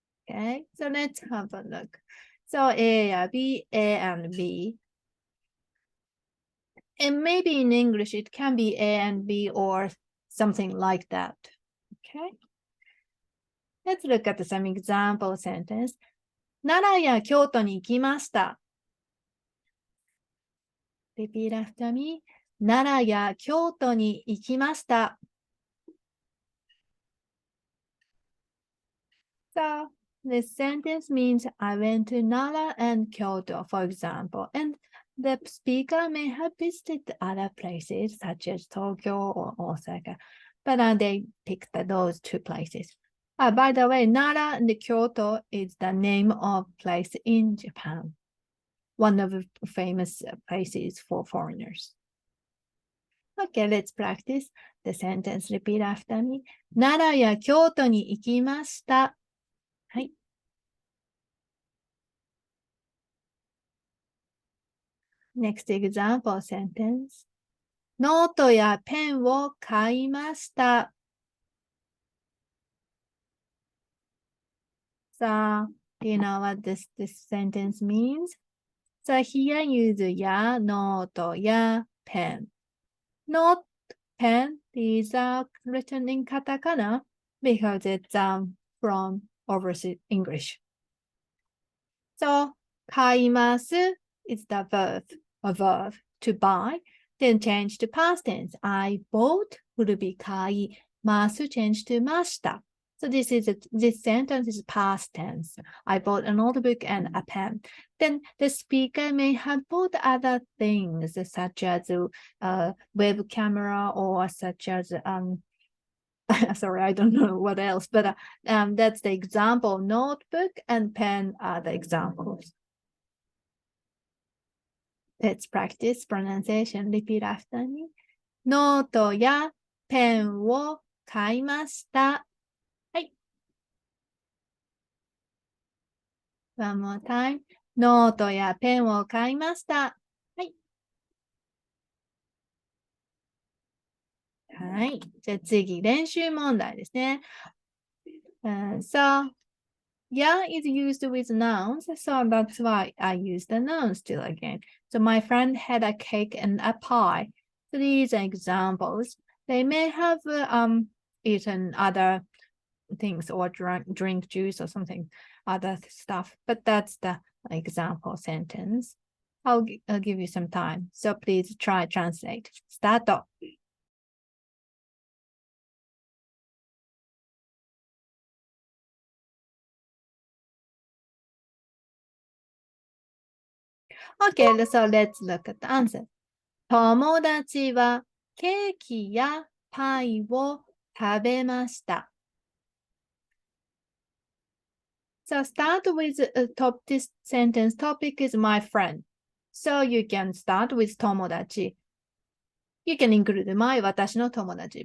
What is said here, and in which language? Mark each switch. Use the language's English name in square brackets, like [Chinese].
[English] Okay, so let's have a look. So A, B, A and B. And maybe in English, it can be A and B or something like that. Okay. Let's look at some example sentence. [Japanese] 奈良や京都に行きました。 [English] Repeat after me. [Japanese] 奈良や京都に行きました。 [English] So, this sentence means I went to Nara and Kyoto, for example, and the speaker may have visited other places such as Tokyo or Osaka, but they picked those two places. By the way, Nara and Kyoto is the name of place in Japan, one of the famous places for foreigners. Okay, let's practice the sentence. Repeat after me. [Japanese] 奈良や京都に行きました。はい。 [English] Next example sentence. [Japanese] ノートやペンを買いました。 [English] So, do you know what this sentence means? So here use や、ノートや、ペン。 Not pen, these are written in katakana because it's from overseas English. So, 買います is the verb to buy. Then change to past tense. I bought would be 買います change to ました。 So this sentence is past tense. I bought a notebook and a pen. Then the speaker may have bought other things such as web camera or such as sorry, I don't know what else, but that's the example. Notebook and pen are the examples. Let's practice pronunciation. Repeat after me. [Japanese] ノートやペンを買いました。はい。 [English] One more time. [Japanese] ノートやペンを買いました。はい。はい。じゃあ次、練習問題ですね。 [English] So, yeah is used with nouns, so that's why I use the nouns still again. So my friend had a cake and a pie. So these are examples. They may have eaten other things or drink juice or something, other stuff, but that's the example sentence. I'll give you some time. So please try translate. Start. Okay, so let's look at the answer. [Japanese] 友達はケーキやパイを食べました。 [English] So start with this sentence. Topic is my friend. So you can start with 友達. You can include my 私の友達.